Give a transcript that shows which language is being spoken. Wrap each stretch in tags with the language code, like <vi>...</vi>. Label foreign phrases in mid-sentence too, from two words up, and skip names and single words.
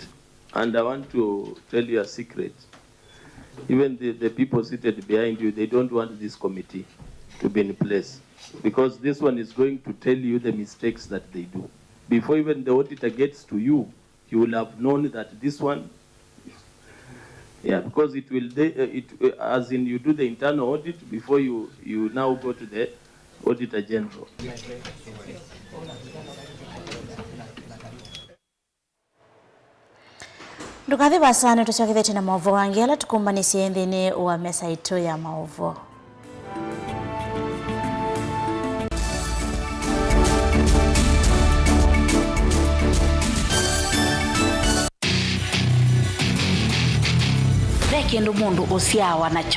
<en>And I want to tell you a secret. Even the people seated behind you, they don't want this committee to be in place, because this one is going to tell you the mistakes that they do. Before even the auditor gets to you, you will have known that this one, because it will, as in you do the internal audit before you now go to the Auditor General.</en> <kam>Ndukathi basane tuchakithete na maovo wangela tukumbanisye nthini wa mesa itu ya maovo. Kendo mundu usiawa nacho</kam>